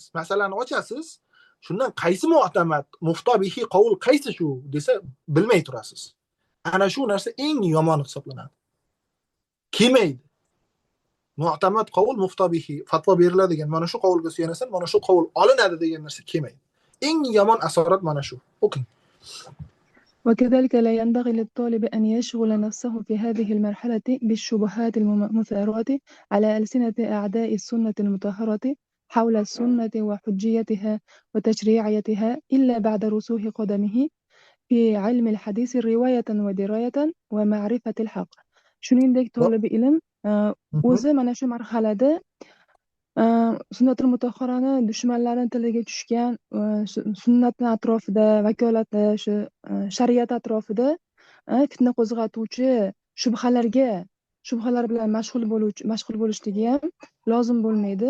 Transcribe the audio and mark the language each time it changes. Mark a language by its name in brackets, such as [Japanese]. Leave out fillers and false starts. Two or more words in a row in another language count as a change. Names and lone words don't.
[Uzbek] Masalan, ochasiz, shundan qaysi mu'tamad, muftobihi qovul qaysi shu desa bilmay turasiz. Ana shu narsa eng yomon hisoblanadi. Kelmaydi. Mu'tamad qovul muftobihi fatvo beriladigan, mana shu qovulga suyanasan, mana shu qovul olinadi degan narsa kelmaydi. Eng yomon asorat mana shu. O'qing. [Arabic] وكذلك لا ينبغي للطالب أن يشغل نفسه في هذه المرحلة بالشبهات المثارة على ألسنة أعداء السنة المطهرة حول السنة وحجيتها وتشريعيتها إلا بعد رسوخ قدمه في علم الحديث رواية ودراية ومعرفة الحق. [Uzbek] shuningdek tolibi ilm o'zi mana shu marhalada sunnatul mutahharani dushmanlarning tiliga tushgan sunnatning atrofida, vakolatda, shu shariat atrofida fitna qo'zg'atuvchi shubhalar bilan mashg'ul bo'lishligi ham lozim bo'lmaydi.